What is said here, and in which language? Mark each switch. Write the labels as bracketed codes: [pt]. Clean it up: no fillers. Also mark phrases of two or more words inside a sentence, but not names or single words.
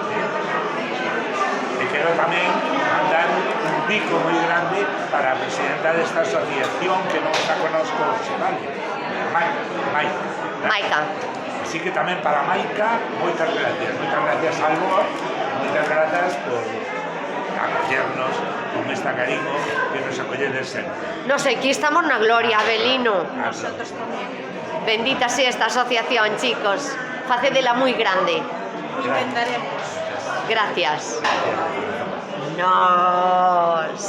[gl] E quero tamén mandar un bico moi grande para a presidenta desta asociación que non está conosco hoxe, vale? Maica. Maica. Así que tamén para Maica, moitas gracias Albo, moitas grazas por acollernos con esta cariño que nos acolledes sempre. [es] No sé, aquí estamos na gloria, Abelino. Nosotros también. Bendita sea esta asociación, chicos. Facedela muy grande. Intentaremos. Gracias. Nos.